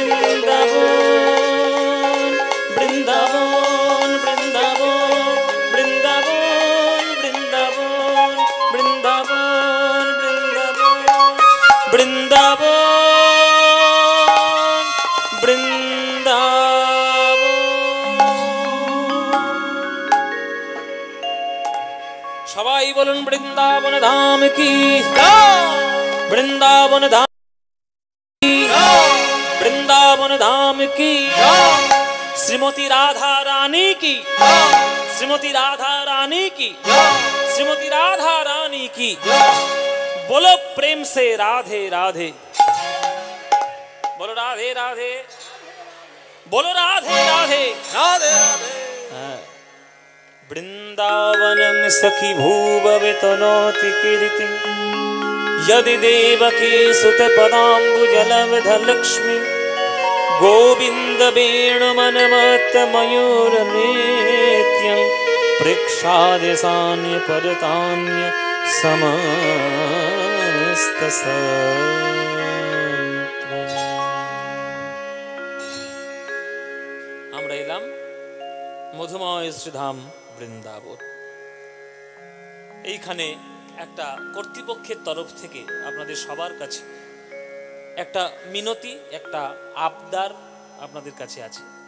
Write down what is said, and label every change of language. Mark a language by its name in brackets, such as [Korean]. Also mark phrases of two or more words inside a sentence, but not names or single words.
[Bangla] বৃন্দাবন বৃন্দাবন বৃন্দাবন বৃন্দাবন বৃন্দাবন বৃন্দাবন বৃন্দাবন বৃন্দাবন বৃন্দাবন। সবাই বলুন বৃন্দাবন ধাম কি, বৃন্দাবন ধাম কি, বৃন্দাবন ধাম কি, [Hindi] श्रीमती राधा रानी की, श्रीमती राधा रानी की, श्रीमती राधा रानी की। बोलो प्रेम से राधे राधे, बोलो राधे राधे, बोलो राधे राधे राधे राधे। [Sanskrit] वृंदावनं सखी भूभवितनोति कीर्ति यदि देवकी सुत पदाम्बुजलवध लक्ष्मी गोविंद वेणुमनमत्त मयूर नृत्यं प्रेक्षादेशान्य परतान्य [Bangla] समस्त আমরা এলাম মধুময় শ্রীধাম বৃন্দাবন। এইখানে একটা কর্তৃপক্ষের তরফ থেকে আপনাদের সবার কাছে একটা মিনতি, একটা আবদার আপনাদের কাছে আছে।